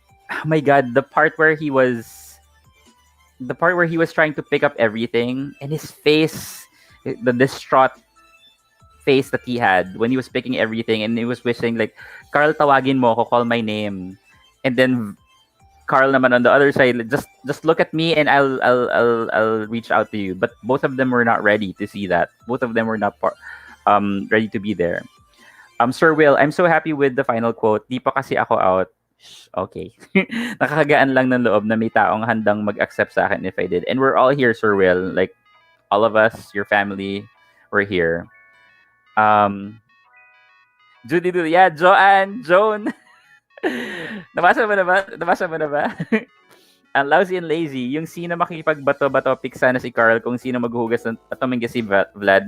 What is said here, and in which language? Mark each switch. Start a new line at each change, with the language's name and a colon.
English: Oh my God, the part where he was trying to pick up everything and his face, the distraught face that he had when he was picking everything and he was wishing like, Carl,
Filipino: tawagin mo ako,
English: call my name. And then Carl naman on the other side, just look at me and I'll reach out to you. But both of them were not ready to see that. Both of them were not ready to be there. Sir Will, I'm so happy with the final quote.
Filipino: Di pa kasi ako out. Okay. Nakakagaan lang ng loob na may taong handang mag-accept sa akin
English: if I did. And we're all here, Sir Will. Like, all of us, your family, we're here.
Filipino: Judy, yeah, Joan. Nabasa mo na ba? Ang lousy and lazy, yung sino makikipagbato-bato pick sana si Carl kung sino maghuhugas at tumingin si Vlad.